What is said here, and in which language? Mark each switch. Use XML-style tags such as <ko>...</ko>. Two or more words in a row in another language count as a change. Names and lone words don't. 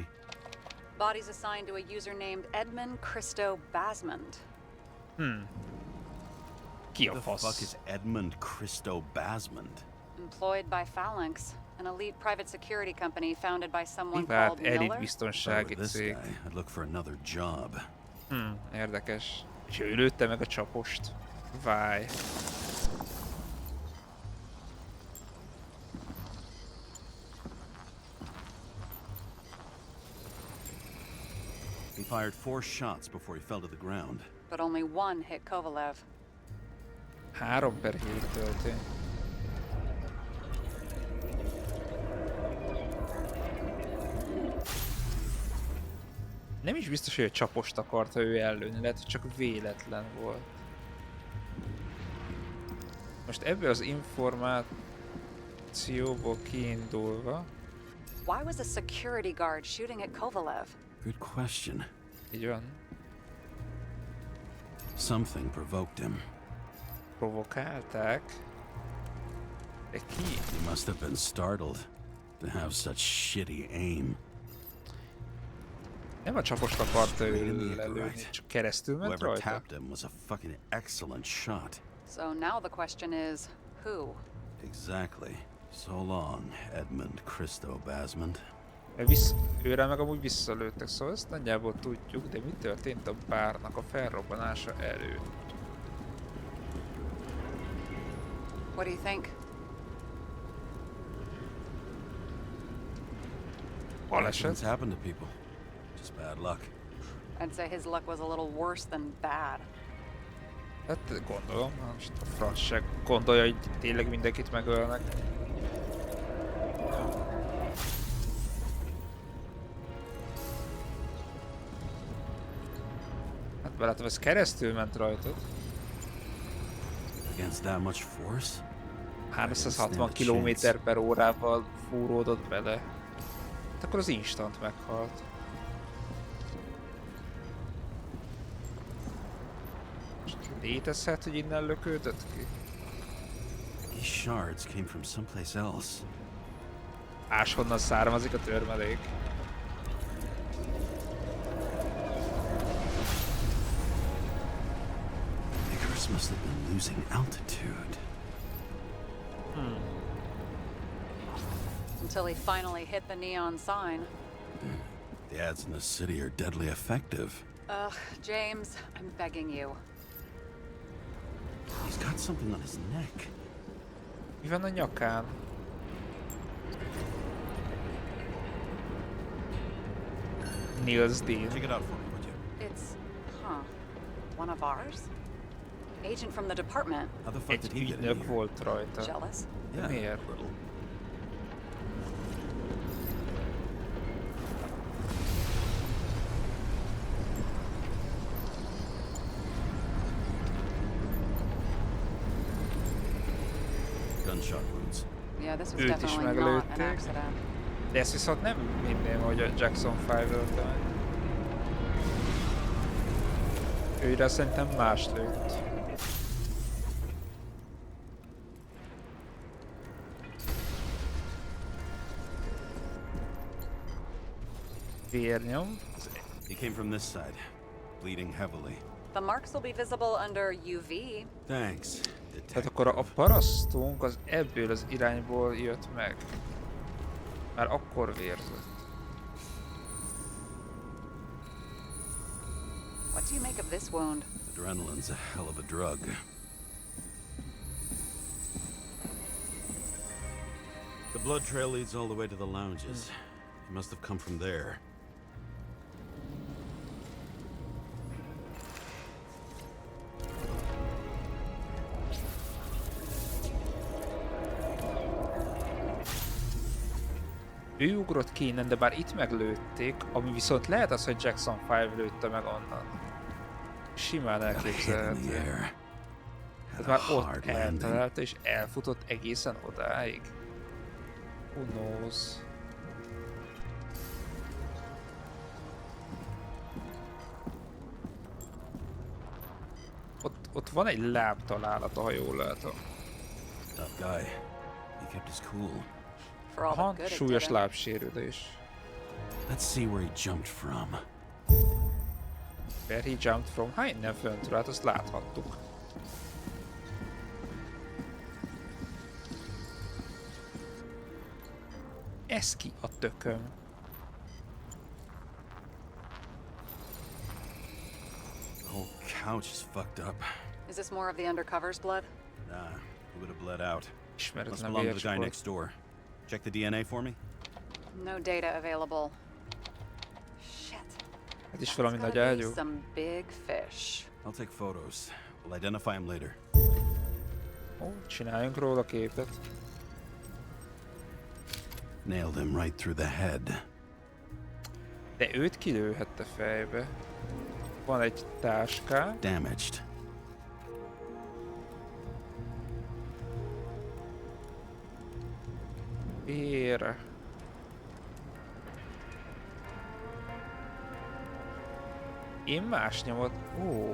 <en>Body's assigned to a user named Edmund Christo Basmond.</en> <hu>Ki a</hu> <en>Who the fuck</en> <hu>fasz?</hu> <en>is Edmund Christo Basmond? Employed by Phalanx, an elite private security company founded by someone</en> <hu>Privát</hu> <en>called</en> <hu>elit</hu> <en>Miller. If I</en> <hu>biztonsági</hu> <en>were this</en> <hu>cég.</hu> <en>guy, I'd look for another job.</en> <hu>Érdekes. És ő lőtte meg a csapost. Váj.</hu> <en>He fired 4 shots before he fell to the ground. But only one hit Kovalev.</en> <hu>3/7 történt. Nem is biztos, hogy a csapost akarta ő ellőni, lehet, hogy csak véletlen volt. Most ebből az információból kiindulva...</hu> <en>Why was a security guard shooting at Kovalev? Good question.</en> <hu>Így van.</hu> <en>Something provoked him.</en> <hu>Provokálták. De ki?</hu> <en>He must have been startled to have such shitty aim.</en> <hu>Nem a csapost akarta</hu> <en>Straight in</en> <hu>ő</hu> <en>the</en> <hu>lelőni,</hu> <en>right.</en> <hu>csak keresztül ment</hu> <en>Whoever</en> <hu>rajta.</hu> <en>tapped him was a fucking excellent shot. So now the question is, who? Exactly. So long, Edmund Christo Basmond.</en> <hu>Őre meg amúgy visszalőttek, szóval ezt nagyjából tudjuk, de mi történt a bárnak a felrobbanása előtt?</hu> <en>What do you think? Accidents happen to people. Just bad luck. I'd say his luck was a little worse than bad.</en> <hu>Hát gondolom, most a franc se gondolja, hogy tényleg mindenkit megölnek. Hát belátom, ez keresztül ment rajtad.</hu> <en>Against that much force?</en> <hu>360 km/h-val fúródott bele. Hát akkor az instant meghalt. Most létezhet, hogy innen lökődött ki?</hu> <en>These shards came from someplace else.</en> <hu>Máshonnan származik a törmelék.</hu> <en>ICARUS must have been losing altitude. Until he finally hit the neon sign. The ads in the city are deadly effective. Ugh, James, I'm begging you. He's got something on his neck.</en> <hu>Mi van a nyakán?</hu> <en>Niels Dean. Check it out for me, would you? It's, one of ours? Agent from the department. How the fuck did</en> <hu>Egy</hu> <en>he get in</en> <hu>ügynök</hu> <en>here?</en> <hu>volt rajta.</hu> <en>Jealous?</en> <hu>De</hu> <en>Yeah,</en> <hu>miért?</hu> <en>a little. Gunshot wounds. Yeah, this was</en> <hu>Őt is</hu> <en>definitely not an</en> <hu>meglőtték.</hu> <en>accident.</en> <hu>De ezt viszont nem hinném, hogy a Jackson 5 ölte meg. Őre szerintem más lőtt. Vérnyom.</hu> <en>He came from this side, bleeding heavily. The marks will be visible under UV. Thanks.</en> <hu>Tehát akkor a parasztunk az ebből az irányból jött meg. Már akkor vérzett.</hu> <en>What do you make of this wound? Adrenaline's a hell of a drug. The blood trail leads all the way to the lounges. He must have come from there.</en> <hu>Ő ugrott ki innen, de bár itt meglőtték, ami viszont lehet az, hogy Jackson 5 lőtte meg onnan. Simán elképzelhető. Hát már ott eltalálta és elfutott egészen odáig.</hu> <en>Who knows?</en> <hu>Ott van egy lábtalálata, ha jól látom.</hu> <en>Tough guy. He kept his cool. For all the</en> <hu>Aha,</hu> <en>good it</en> <hu>súlyos</hu> <en>did.</en> <hu>lábsérülés.</hu> <en>Let's see where he jumped from. Where he jumped from?</en> <hu>Ha innen föntről, hát azt láthattuk. Ez ki a tököm?</hu> <en>The whole couch is fucked up. Is this more of the undercover's blood? Nah, he would have bled out. Must</en> <hu>Ismeretlen</hu> <en>belong to the guy</en> <hu>vérspor.</hu> <en>next door. Check the DNA for me. No data available. Shit.</en> <hu>Ez is</hu> <en>That's</en> <hu>valami</hu> <en>gotta</en> <hu>nagy</hu> <en>be</en> <hu>ágyú.</hu> <en>some big fish. I'll take photos. We'll identify him later.</en> <hu>Ó, csináljunk róla képet.</hu> <en>Nailed him right through the head.</en> <hu>De őt kilőhette fejbe. Van egy táskán.</hu> <en>Damaged.</en> <hu>Vér. Én más nyomot. Ó.</hu>